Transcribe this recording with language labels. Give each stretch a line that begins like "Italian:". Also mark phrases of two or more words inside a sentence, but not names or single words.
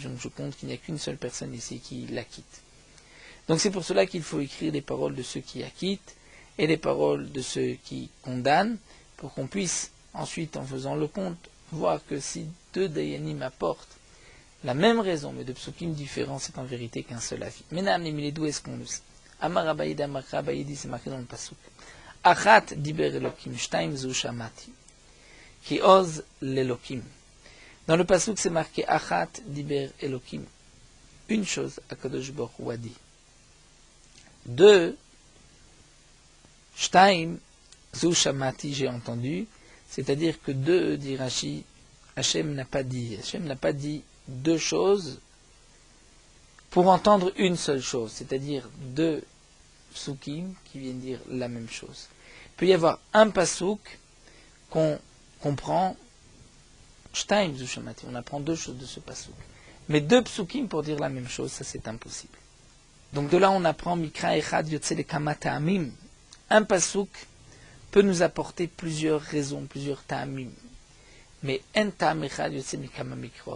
French: Je compte qu'il n'y a qu'une seule personne ici qui l'acquitte. Donc c'est pour cela qu'il faut écrire les paroles de ceux qui acquittent et les paroles de ceux qui condamnent, pour qu'on puisse ensuite, en faisant le compte, voir que si deux dayanim apportent la même raison, mais de psukim différents, c'est en vérité qu'un seul avis. Maintenant, d'où est-ce qu'on le sait?
Hebrew: אמר אביי, אמר אביי,
French: c'est marqué dans le pasuk.
Hebrew: אחת דבר אלהים, שתים זו שמעתי, כי עז לאלהים.
French: Dans le pasuk, c'est marqué
Hebrew: אחת דבר אלהים.
French: Une chose,
Hebrew: הקדוש ברוך הוא
French: a dit. Deux,
Hebrew: שתים זו שמעתי,
French: j'ai entendu. C'est-à-dire que deux, dit Rashi, Hachem n'a pas dit. Hachem n'a pas dit deux choses pour entendre une seule chose, c'est-à-dire deux psukim qui viennent dire la même chose. Il peut y avoir un pasouk qu'on comprend,
Hebrew: שתים זו שמעתי,
French: on apprend deux choses de ce pasouk. Mais deux psukim pour dire la même chose, ça c'est impossible. Donc de là on apprend
Hebrew: מקרא אחד יוצא לכמה טעמים.
French: Un pasouk peut nous apporter plusieurs raisons, plusieurs ta'amim. Mais un
Hebrew: טעם אחד יוצא מכמה מקראות.